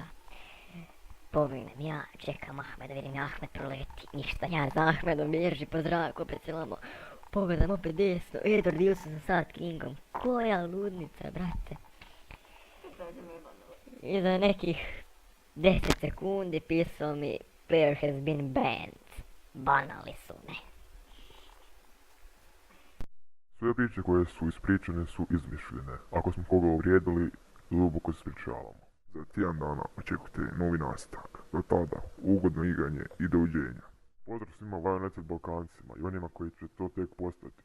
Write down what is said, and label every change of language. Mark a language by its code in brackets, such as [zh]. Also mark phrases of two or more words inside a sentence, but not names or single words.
[hr] Pogledam ja, čekam Ahmeda, vidim ja Ahmed proleti, ništa, ja za Ahmedom bježi po zraku, opet se lamo. Pogledam opet desno, Edward Wilson sa Sad Kingom, koja ludnica, brate. I za nekih 10 sekundi pisao mi [en] player has been banned. [hr] Banali su me. Sve priče koje su ispričane su izmišljene. Ako smo koga uvrijedili, duboko se ispričavamo. Za tjedan dana očekujte novi nastavak. Do tada, ugodno igranje i doviđenja. Pozdrav svima Lionel Balkancima i onima koji će to tek postati.